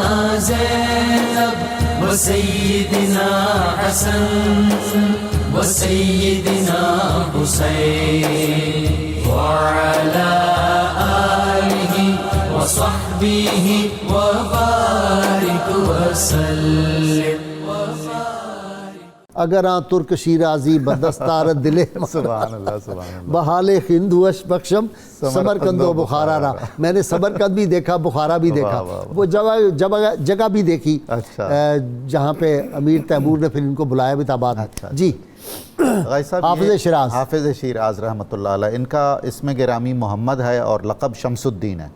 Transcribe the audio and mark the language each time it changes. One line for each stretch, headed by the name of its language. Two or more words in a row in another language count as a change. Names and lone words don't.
Arabic: زينب وسيدنا حسن وسيدنا حسين وعلى آله وصحبه وبارك وسلم.
Persian: اگر آن ترک شیرازی بدستار دل
Arabic: سبحان اللہ سبحان اللہ.
Persian: بحال ہندوش بخشم سمرقند و بخارا را.
Urdu: میں نے سمرقند بھی دیکھا, بخارا بھی دیکھا, وہ جگہ بھی دیکھی جہاں پہ امیر تیمور نے پھر ان کو بلایا بھی تھا بعد. جی حافظ شیراز. حافظ شیراز
Arabic: رحمۃ اللہ علیہ,
Urdu: ان کا اسم گرامی محمد ہے اور لقب شمس الدین ہے.